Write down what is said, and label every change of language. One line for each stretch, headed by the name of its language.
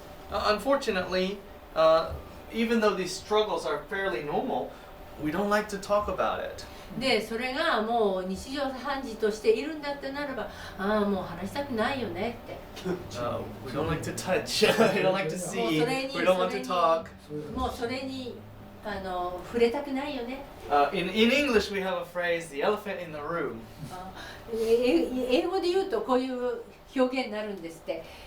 English: Unfortunately, even though these struggles are fairly normal, we don't like to talk about it.
Japanese: でそれがもう日常茶飯事としているんだってならば、ああもう話したくないよねって。
English: We don't like to touch. We don't like to see. We don't want to talk.
Japanese: もうそれに触れたくないよね。
English: In English, we have a phrase, the elephant in the room.
Japanese: 英語で言うとこういう表現になるんですって。